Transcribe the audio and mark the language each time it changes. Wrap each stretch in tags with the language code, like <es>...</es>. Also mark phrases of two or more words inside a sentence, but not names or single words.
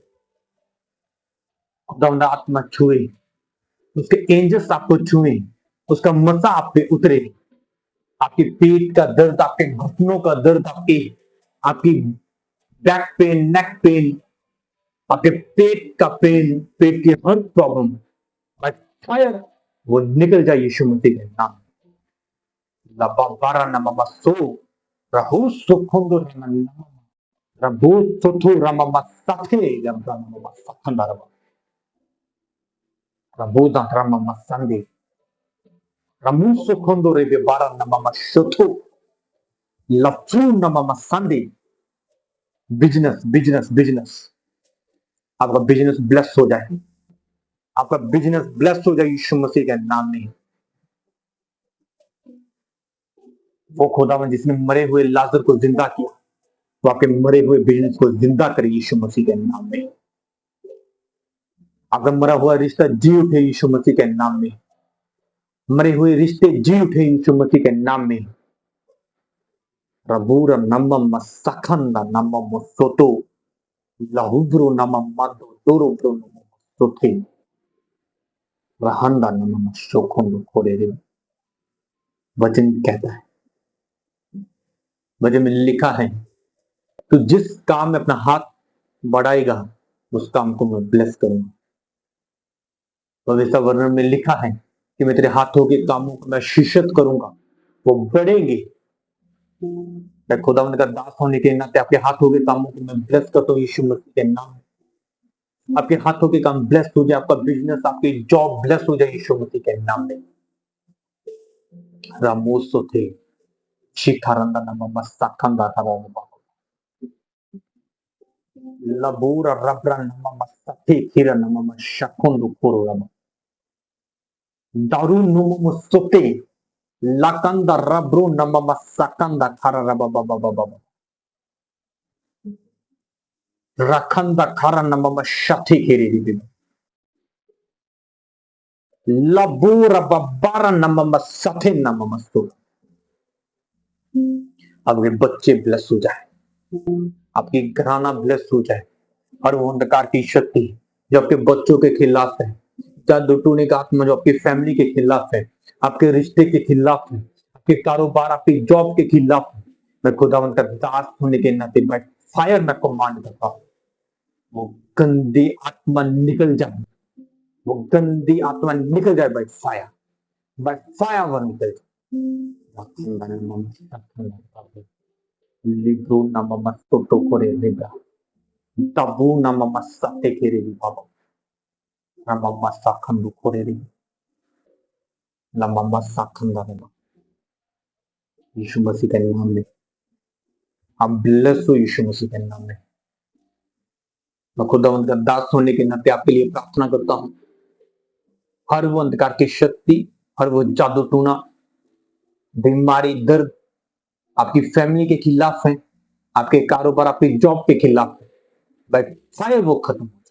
<hi>खुदा आत्मा छुए, उसके एंजल्स आपको छुए, उसका मसा आप पे उतरे। आपके पेट का दर्द, आपके घुटनों का दर्द, आपकी</hi> <en>back pain, neck pain,</en> <hi>आपके पेट का पेन, पेट की हर</hi> <en>problem by fire</en> <hi>वो निकल जाए यीशु मसीह के नाम। लबाबारा नममा सो रहु सुखंदो नममा रबु सोथु रममा सखे लबरा नममा सखंदारा रबु दा रममा संदे रमु सुखंदो रे बारा नममा सोथु लफु नममा संदे।</hi> <en>business business business,</en> <hi>आपका</hi> <en>business bless</en> <hi>हो जाए, आपका</hi> <en>business bless</en> <hi>हो जाए यीशु मसीह के नाम में। वो खुदावन जिसने मरे हुए लाजर को जिंदा किया, वो आपके मरे हुए बिजनेस को जिंदा करे यीशु मसीह के नाम में। आपका मरा हुआ रिश्ता जी उठे यीशु मसीह के नाम में। मरे हुए रिश्ते जी उठे यीशु मसीह के नाम में। Rabura nama masakanda nama mosoto lahubro nama mado doro bro nama sote rahanda nama mashokondo korere। वचन कहता है, वचन में लिखा है, तो जिस काम में अपना हाथ बढ़ाएगा उस काम को मैं ब्लेस करूंगा। पवित्र वर्णन में लिखा है कि मैं तेरे हाथों के कामों को मैं शीर्षत करूंगा, वो बढ़ेंगे। मैं खुदावंद का दास होने के नाते आपके हाथों के कामों को मैं ब्लेस करता हूँ यीशु मसीह के नाम में। आपके हाथों के काम ब्लेस हो जाए, आपका बिजनेस, आपकी</hi> <en>job bless</en> <hi>हो जाए यीशु मसीह के नाम में। रामोसो थे शिखारंदा नाम मस्ताखंदा था वो labura rabra nama masate kira nama mashakondo koro rama daru numu musote lakanda rabro nama masakanda kara raba baba baba rakanda kara nama mashate kiri ribi labura babara nama masate nama masto। आपके बच्चे ब्लेस हो जाए, आपकी घराना ब्लेस हो जाए। हर वो अंधकार की शक्ति जो आपके बच्चों के खिलाफ है, जादू टूने का आत्मा जो आपकी फैमिली के खिलाफ है, आपके रिश्ते के खिलाफ है, आपके कारोबार, आपकी जॉब के खिलाफ है, मैं खुदावंत का दास होने के नाते मैं फायर में कमांड करता हूँ, वो गंदी आत्मा निकल जाए, वो गंदी आत्मा निकल जाए</hi> <en>by fire</en> <hi>वो निकल जाए। libro nama mastoto kore lega tabu nama masate kere di baba nama masakan du kore ri nama masakan da nama यीशु मसीह के नाम में आप ब्लेस हो यीशु मसीह के नाम में। मैं खुदावंद का दास होने के नाते आपके लिए प्रार्थना करता हूँ, हर वो अंधकार की शक्ति, हर वो जादू टूना, बीमारी, दर्द आपकी फैमिली के खिलाफ है, आपके कारोबार, आपकी जॉब के खिलाफ है,</hi> <en>but fire</en> <hi>वो खत्म हो जाए।</hi>